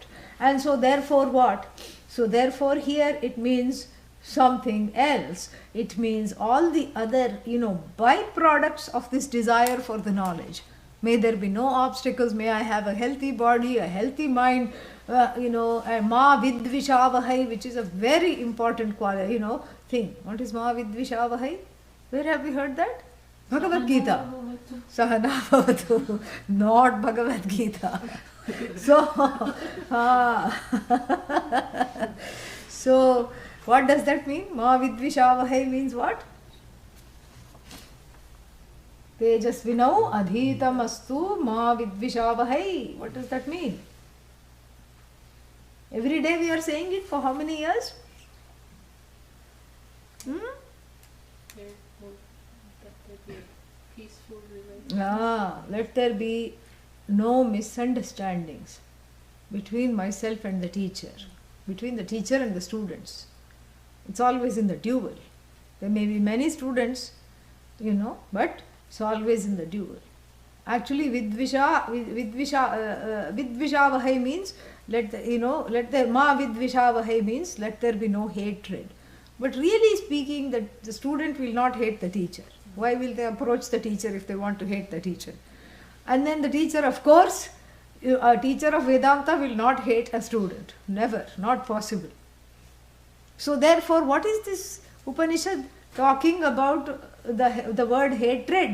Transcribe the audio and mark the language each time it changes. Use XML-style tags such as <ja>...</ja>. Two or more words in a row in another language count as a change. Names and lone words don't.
<en>And so therefore what? So therefore here it means something else. It means all the other, byproducts of this desire for the knowledge. May there be no obstacles. May I have a healthy body, a healthy mind, a</en> <sa>ma vidvishavahai,</sa> <en>which is a very important quality, thing. What is</en> <sa>ma vidvishavahai?</sa> <en>Where have we heard that? Bhagavad Gita.</en> <sa>Sahana bhavatu.</sa> <en>Not Bhagavad Gita. So what does that mean?</en> <sa>Ma vidvishavahai</sa> <en>means what?</en> <sa>Tejasvinau adhitamastu ma vidvishavahai.</sa> <en>What does that mean? Every day we are saying it for how many years? Peaceful relationship. Let there be no misunderstandings between myself and the teacher, between the teacher and the students. It's always in the dual. There may be many students, but it's always in the dual. Actually, vidvishavahai means let there</en> <sa>ma vidvishavahai</sa> <en>means let there be no hatred. But really speaking, the student will not hate the teacher. Why will they approach the teacher if they want to hate the teacher? And then the teacher, of course, a teacher of Vedanta will not hate a student. Never, not possible. So therefore, what is this Upanishad talking about the word hatred?</en>